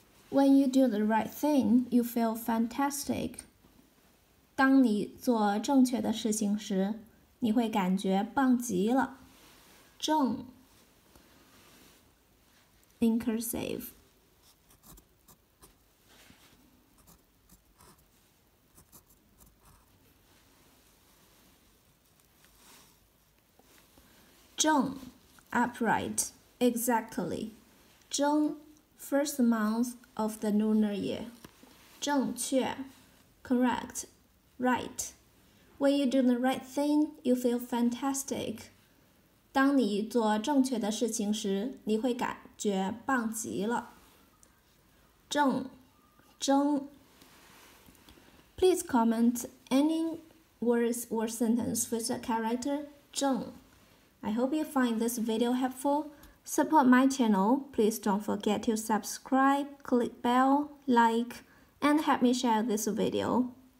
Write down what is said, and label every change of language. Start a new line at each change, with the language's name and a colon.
English: When you do the right thing, you feel fantastic.
Chinese: 当你做正确的事情时，你会感觉棒极了。
English: 正 in cursive. 正 upright, exactly. 正 first month of the lunar year. 正确 correct, right. When you do the right thing, you feel fantastic.
Chinese: 当你做正确的事情时，你会感觉棒极了。
English: 正 Please comment any words or sentence with the character 正. I hope you find this video helpful. Support my channel. Please don't forget to subscribe, click bell, like, and help me share this video.